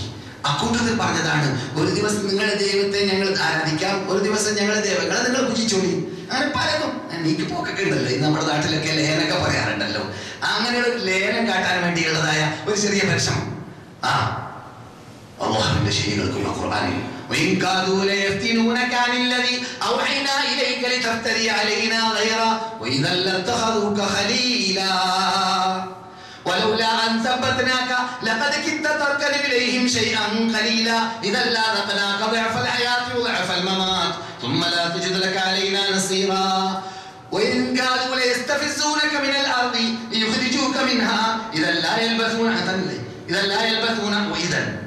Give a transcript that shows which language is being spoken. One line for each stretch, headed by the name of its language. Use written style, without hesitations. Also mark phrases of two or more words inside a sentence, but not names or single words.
Malayalam: അക്കൂട്ടത്തിൽ പറഞ്ഞതാണ്, ഒരു ദിവസം നിങ്ങളുടെ ദൈവത്തെ ഞങ്ങൾ ആരാധിക്കാം, ഒരു ദിവസം ഞങ്ങളുടെ ദൈവങ്ങളെ നിങ്ങൾ പൂജിച്ചോളി. അങ്ങനെ പലതും നീക്ക് പോക്കൊക്കെ ഉണ്ടല്ലോ, ഈ നമ്മുടെ നാട്ടിലൊക്കെ ലേനൊക്കെ പറയാറുണ്ടല്ലോ. അങ്ങനെയുള്ള ഒരു ലേനം കാട്ടാൻ വേണ്ടിയുള്ളതായ ഒരു ചെറിയ പരിശ്രമം അല്ലാഹുവിന്റെ ശൈലികൾക്കുള്ള ഖുർആനിൽ
Arabic: وإن كادوا ليفتنونك عن الذي أوحينا إليك لتفتري علينا غيره وإذا لاتخذوك خليلا ولولا أن ثبتناك لقد كدت تركن إليهم شيئا قليلا إذا لأذقناك ضعف الحياة وضعف الممات ثم لا تجد لك علينا نصيرا وإن كادوا ليستفزونك من الأرض ليخرجوك منها إذا لا يلبثون وإذا